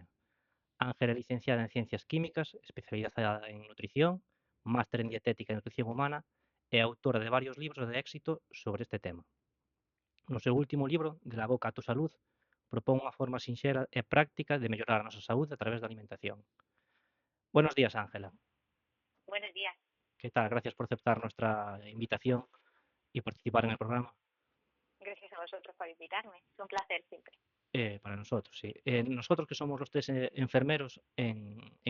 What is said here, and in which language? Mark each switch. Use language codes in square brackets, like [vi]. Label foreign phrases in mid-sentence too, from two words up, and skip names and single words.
[gl] Ángela é licenciada en Ciencias Químicas, especializada en nutrición, máster en Dietética e Nutrición Humana e autora de varios libros de éxito sobre este tema. No seu último libro, De la boca a tu salud, propón unha forma sinxela e práctica de mellorar a nosa saúde a través da alimentación. [es] Buenos días, Ángela. Buenos días. ¿Qué tal? Gracias por aceptar nuestra invitación y participar en el programa. Gracias a vosotros por invitarme. Es un placer siempre. Para nosotros, sí. Nosotros que somos los tres enfermeros en